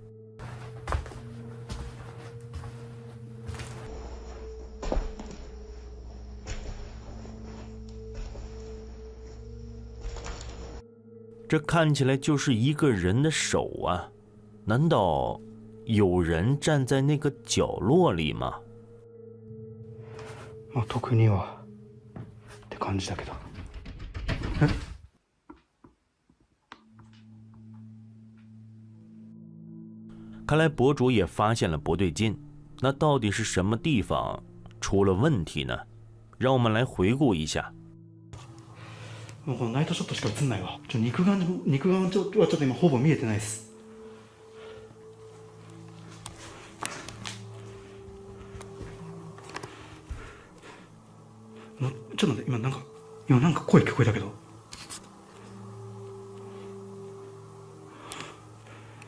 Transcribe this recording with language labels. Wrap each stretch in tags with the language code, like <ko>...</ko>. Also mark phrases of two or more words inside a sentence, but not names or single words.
<zh>这看起来就是一个人的手啊，难道有人站在那个角落里吗？</zh> <ja>まあ特にはって感じだけど。</ja> <zh>看来博主也发现了不对劲，那到底是什么地方出了问题呢？让我们来回顾一下。</zh> <ja>もうこのナイトショットしか映んないわ。肉眼はちょっと今ほぼ見えてないです。ちょっと待って、今なんか声聞こえたけど。</ja>